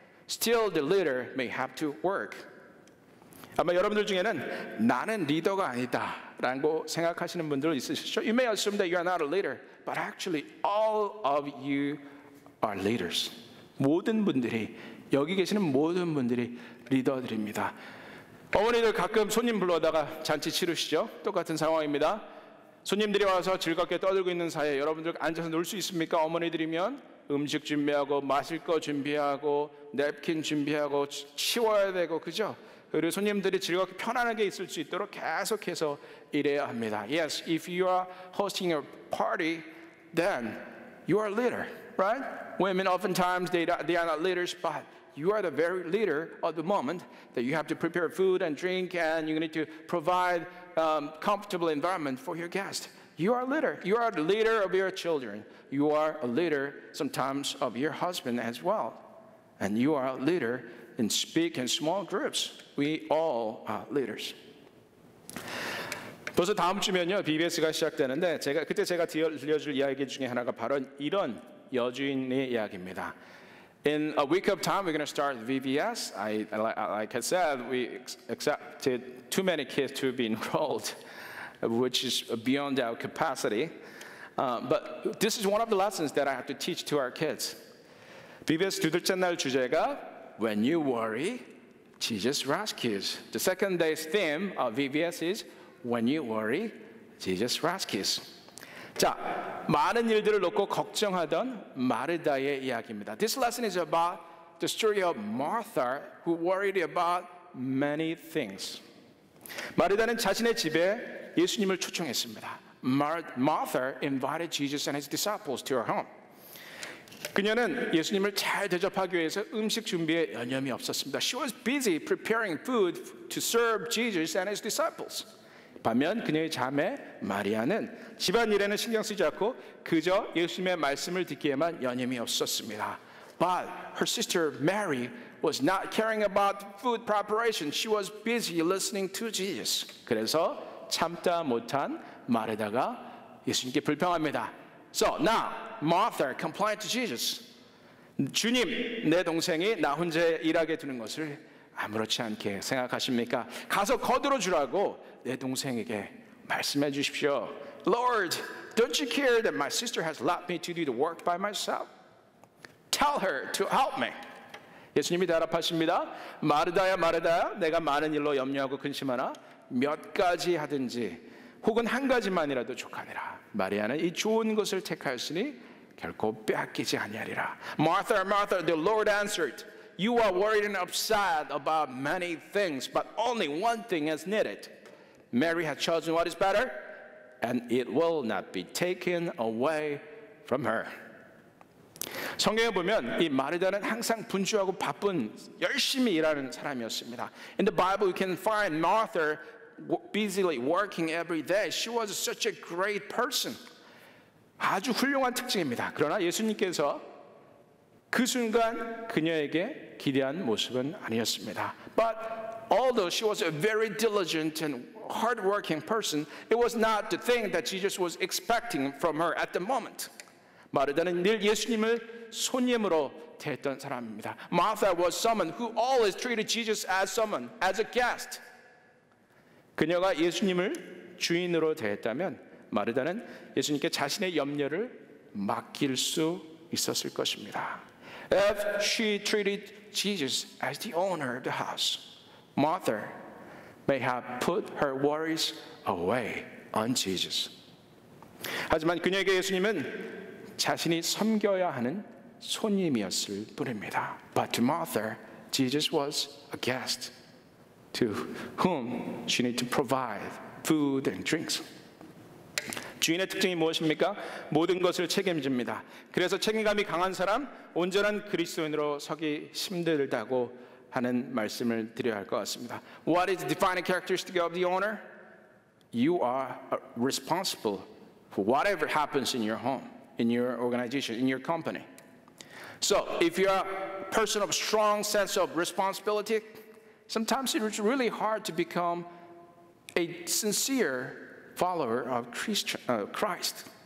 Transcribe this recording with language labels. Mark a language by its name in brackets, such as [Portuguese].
[English] Still, the leader may have to work. [Korean] 아마 여러분들 중에는 나는 리더가 아니다라고 생각하시는 분들 있으시죠? [English] You may assume that you are not a leader, but actually all of you are leaders. [Korean] 모든 분들이 여기 계시는 모든 분들이 리더들입니다. 어머니들 가끔 손님 불러다가 잔치 치르시죠? 똑같은 상황입니다. 손님들이 와서 즐겁게 떠들고 있는 사이에 여러분들 앉아서 놀 수 있습니까? 어머니들이면 음식 준비하고 마실 거 준비하고 냅킨 준비하고 치워야 되고 그죠? 그리고 손님들이 즐겁게 편안하게 있을 수 있도록 계속해서 일해야 합니다. [English] Yes, if you are hosting a party, then you are a leader, right? Women oftentimes they are not leaders, but you are the very leader of the moment that you have to prepare food and drink, and you need to provide comfortable environment for your guests. You are a leader. You are the leader of your children. You are a leader sometimes of your husband as well. And you are a leader in big and small groups. We all are leaders. [Korean] 벌써 다음 주면요 BBS가 시작되는데 그때 제가 들려줄 이야기 중에 하나가 바로 이런 여주인의 이야기입니다. [English] In a week of time, we're going to start VBS. Like I said, we accepted too many kids to be enrolled, which is beyond our capacity. But this is one of the lessons that I have to teach to our kids. VBS [Korean] 두 둘째 날 주제가 [English] When you worry, Jesus rescues. The second day's theme of VBS is When you worry, Jesus rescues. [Korean] 자, 많은 일들을 놓고 걱정하던 마르다의 이야기입니다. [English] This lesson is about the story of Martha who worried about many things. [Korean] 마르다는 자신의 집에 예수님을 초청했습니다. [English] Martha invited Jesus and his disciples to her home. [Korean] 그녀는 예수님을 잘 대접하기 위해서 음식 준비에 여념이 없었습니다. [English] She was busy preparing food to serve Jesus and his disciples. [Korean] 반면 그녀의 자매 마리아는 집안일에는 신경 쓰지 않고 그저 예수님의 말씀을 듣기에만 여념이 없었습니다. [English] But her sister Mary was not caring about food preparation. She was busy listening to Jesus. [Korean] 그래서 참다 못한 마르다가 예수님께 불평합니다. [English] So now Martha complained to Jesus. [Korean] 주님, 내 동생이 나 혼자 일하게 두는 것을 아무렇지 않게 생각하십니까? 가서 거들어 주라고 내 동생에게 말씀해 주십시오. [English] Lord, don't you care that my sister has left me to do the work by myself? Tell her to help me. [Korean] 예수님이 대답하십니다. 마르다야 마르다야, 내가 많은 일로 염려하고 근심하나 몇 가지 하든지 혹은 한 가지만이라도 족하니라. 마리아는 이 좋은 것을 택하였으니 결코 빼앗기지 아니하리라. [English] Martha, Martha, the Lord answered, You are worried and upset about many things, but only one thing is needed. Mary has chosen what is better, and it will not be taken away from her. [Korean] 성경에 보면 이 마르다는 항상 분주하고 바쁜 열심히 일하는 사람이었습니다. [English] In the Bible, you can find Martha busily working every day. She was such a great person. [Korean] 아주 훌륭한 특징입니다. 그러나 예수님께서 그 순간 그녀에게 기대한 모습은 아니었습니다. [English] But although she was a very diligent and hardworking person, it was not the thing that Jesus was expecting from her at the moment. [Korean] 마르다는 늘 예수님을 손님으로 대했던 사람입니다. [English] Martha was someone who always treated Jesus as someone, as a guest. [Korean] 그녀가 예수님을 주인으로 대했다면 마르다는 예수님께 자신의 염려를 맡길 수 있었을 것입니다. [English] If she treated Jesus as the owner of the house, Martha may have put her worries away on Jesus. [Korean] 하지만 그녀에게 예수님은 자신이 섬겨야 하는 손님이었을 뿐입니다. [English] But to Martha, Jesus was a guest to whom she needed to provide food and drinks. [Korean] 주인의 특징이 무엇입니까? 모든 것을 책임집니다. 그래서 책임감이 강한 사람, 온전한 그리스도인으로 서기 힘들다고 하는 말씀을 드려야 할 것 같습니다. [English] What is the defining characteristic of the owner? You are responsible for whatever happens in your home, in your organization, in your company. So, if you're a person of strong sense of responsibility, sometimes it's really hard to become a sincere follower of Christ.